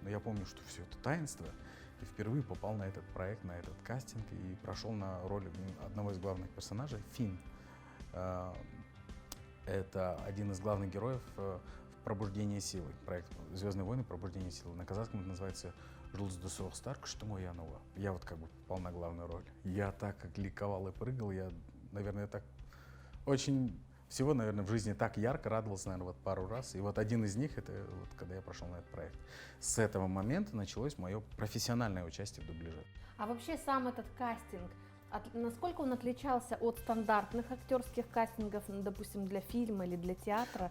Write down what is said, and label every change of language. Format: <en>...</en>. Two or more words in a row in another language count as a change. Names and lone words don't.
<ru>Но я помню, что все это таинство, и впервые попал на этот проект, на этот кастинг и прошел на роль одного из главных персонажей, Финн. Это один из главных героев в «Пробуждение силы», проект «Звездные войны. Пробуждение силы». На казахском это называется</ru> <kk>«Жұлдызды соғыстар, күшті оянуы».</kk> <ru>Я вот как бы попал на главную роль. Я так как ликовал и прыгал, я, наверное, так очень всего, наверное, в жизни так ярко радовался, наверное, вот пару раз. И вот один из них, это вот когда я прошел на этот проект. С этого момента началось мое профессиональное участие в дубляже. А вообще сам этот кастинг, насколько он отличался от стандартных актерских кастингов, допустим, для фильма или для театра?</ru>